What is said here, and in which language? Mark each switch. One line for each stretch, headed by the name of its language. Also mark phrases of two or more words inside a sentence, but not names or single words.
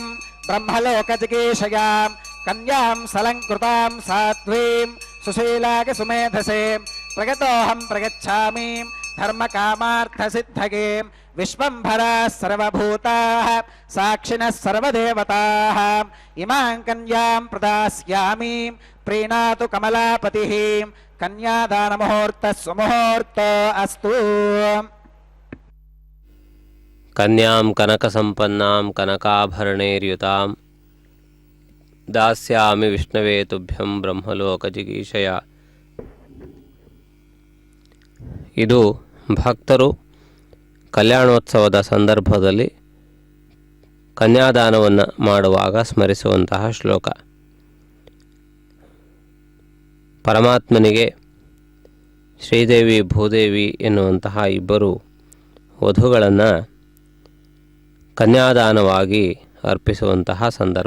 Sanskrit: ब्रह्मलोकजिगीषयां कन्यां सलङ्कृतां साध्वीं सुशीलागसुमेधसे प्रगतोऽहं प्रगच्छामि धर्मकामार्थसिद्धगे विश्वम्भराः सर्वभूताः साक्षिणः सर्वदेवताः इमां कन्यां प्रदास्यामि प्रीणातु कमलापतिः कन्यादानमुहूर्तः सुमुहूर्तो अस्तु कन्यां कनकसम्पन्नां कनकाभरणैर्युतां दास्यामि विष्णवे तुभ्यं ब्रह्मलोकजिगीषया.
Kannada: ಇದು ಭಕ್ತರು ಕಲ್ಯಾಣೋತ್ಸವದ ಸಂದರ್ಭದಲ್ಲಿ ಕನ್ಯಾದಾನವನ್ನು ಮಾಡುವಾಗ ಸ್ಮರಿಸುವಂತಹ ಶ್ಲೋಕ. ಪರಮಾತ್ಮನಿಗೆ ಶ್ರೀದೇವಿ ಭೂದೇವಿ ಎನ್ನುವಂತಹ ಇಬ್ಬರು ವಧುಗಳನ್ನು ಕನ್ಯಾದಾನವಾಗಿ ಅರ್ಪಿಸುವಂತಹ ಸಂದರ್ಭ.